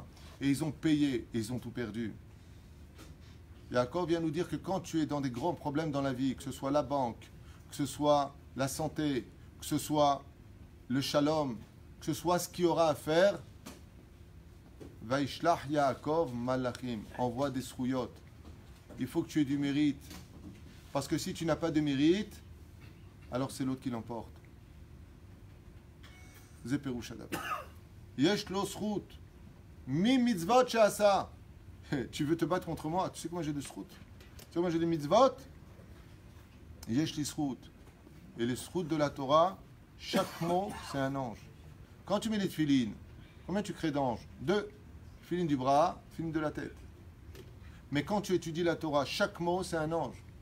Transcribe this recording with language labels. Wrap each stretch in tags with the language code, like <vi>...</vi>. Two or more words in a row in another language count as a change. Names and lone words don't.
<fr>Et ils ont payé et ils ont tout perdu. Yaakov vient nous dire que quand tu es dans des grands problèmes dans la vie, que ce soit la banque, que ce soit la santé, que ce soit le shalom, que ce soit ce qu'il y aura à faire,</fr> <he>וישלח יעקב מלאכים,</he> <fr>envoie des srouyot. Il faut que tu aies du mérite. Parce que si tu n'as pas de mérite, alors c'est l'autre qui l'emporte.</fr> <he>זה פירוש הדבר. יש לו זכות. ממצוות שעשה.</he> <fr>Tu veux te battre contre moi? Tu sais comment j'ai de srout? Tu sais comment j'ai des mitzvot?</fr> <he>יש לי זכות.</he> <fr>Et les srout de la Torah, chaque mot, c'est un ange. Quand tu mets des tefilines, combien tu crées d'anges? 2. Tefilines du bras, tefilines de la tête. Mais quand tu étudies la Torah, chaque mot, c'est un ange.</fr>